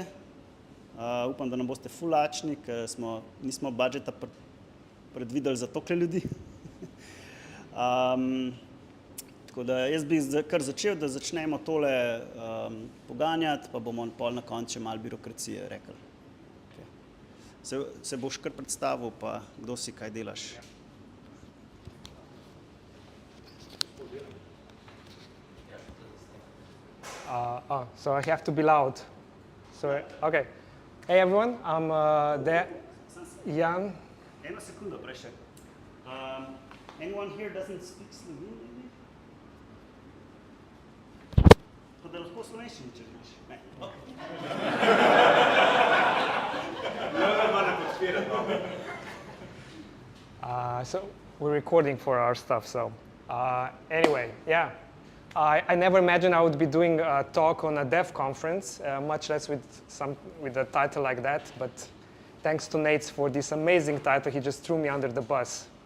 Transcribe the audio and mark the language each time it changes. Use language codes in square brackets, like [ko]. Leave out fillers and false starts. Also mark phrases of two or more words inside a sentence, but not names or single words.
[sl] Upam, da ne boste ful lačni, ker nismo budžeta predvideli za toliko ljudi. Tako da jaz bi kar začel, da začnemo tole poganjati, pa bomo pol na koncu še malo birokracije rekli. Okay. Se boš kar predstavil, pa kdo si, kaj delaš? [en] So I have to be loud. So, okay. Hey everyone, I'm Jan. [sl] Eno sekundo, prešek. [en] Anyone here doesn't speak Slovene, maybe? [sl] Pa da lahko slovenščini, če želiš. Ne. [en] So we're recording for our stuff, so anyway, yeah. I never imagined I would be doing a talk on a dev conference, much less with a title like that, but thanks to Nate for this amazing title, he just threw me under the bus.